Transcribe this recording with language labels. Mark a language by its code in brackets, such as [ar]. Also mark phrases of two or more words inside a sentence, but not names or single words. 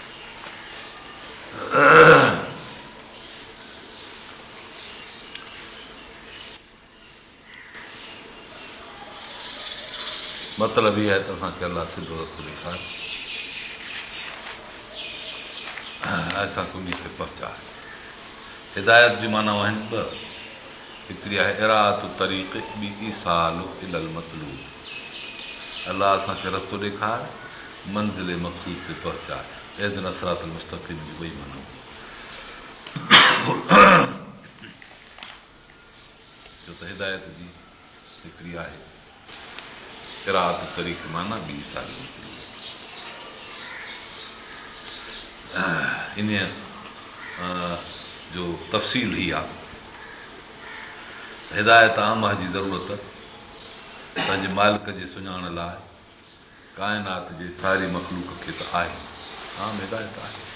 [sd] मतिलबु इहा आहे त असांखे अलाह सिधो रस्तो ॾेखारे, असांखे उन खे पहुचाए। हिदायत जी माना आहिनि ॿ, हिकिड़ी आहे [ar] إراءة الطريق, [sd] ॿी [ar] إيصال إلى المطلوب. [sd] अलाह असांखे रस्तो ॾेखारे, मंज़िल मक़सूद ते पहुचाए। [ar] اهدنا الصراط المستقيم [sd] जी ॿई माना छो त हिदायत जी हिकिड़ी आहे [ar] إراءة الطريق [sd] माना, ॿी [ar] إيصال المطلوب. [sd] इन जो तफ़सील ही आहे, हिदायत आमाह जी ज़रूरत पंहिंजे मालिक जे सुञाण लाइ काइनात जे सारी मख़लूक खे त आहे, आम हिदायत आहे,